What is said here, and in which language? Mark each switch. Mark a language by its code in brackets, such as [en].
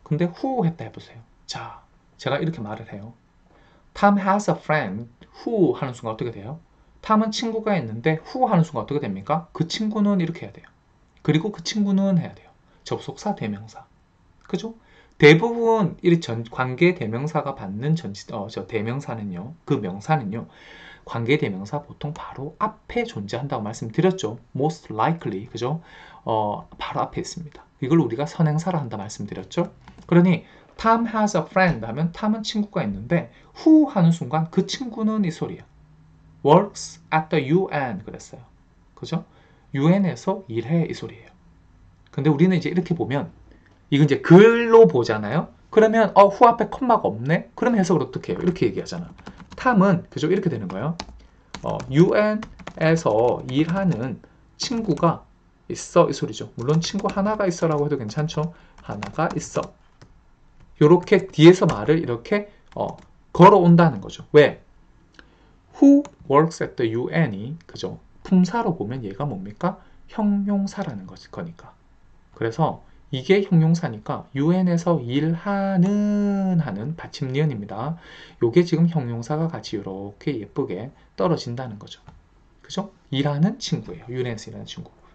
[ko] 근데 who 했다 해보세요. 자, 제가 이렇게 말을 해요. [en] Tom has a friend who [ko] 하는 순간 어떻게 돼요? 탐은 친구가 있는데 who 하는 순간 어떻게 됩니까? 그 친구는 이렇게 해야 돼요. 그리고 그 친구는 해야 돼요. 접속사 대명사. 그죠? 대부분 이 관계 대명사가 받는 대명사는요. 그 명사는요. 관계 대명사 보통 바로 앞에 존재한다고 말씀드렸죠. [en] Most likely, [ko] 그죠? 바로 앞에 있습니다. 이걸 우리가 선행사라 한다 말씀드렸죠. 그러니 [en] Tom has a friend [ko] 하면 탐은 친구가 있는데 who 하는 순간 그 친구는 이 소리야. [en] works at the UN [ko] 그랬어요. 그죠? UN에서 일해 이 소리예요. 근데 우리는 이제 이렇게 보면 이건 이제 글로 보잖아요. 그러면 who 앞에 콤마가 없네? 그럼 해석을 어떻게 해요? 이렇게 얘기하잖아. 탐은 그죠? 이렇게 되는 거예요. UN에서 일하는 친구가 있어 이 소리죠. 물론 친구 하나가 있어라고 해도 괜찮죠. 하나가 있어. 이렇게 뒤에서 말을 이렇게 걸어온다는 거죠. 왜? [en] Who works at the UN이 [ko] 그죠? 품사로 보면 얘가 뭡니까? 형용사라는 거니까. 그래서 이게 형용사니까 UN에서 일하는 하는 받침 니은입니다. 요게 지금 형용사가 같이 이렇게 예쁘게 떨어진다는 거죠. 그죠? 일하는 친구예요. UN에서 일하는 친구.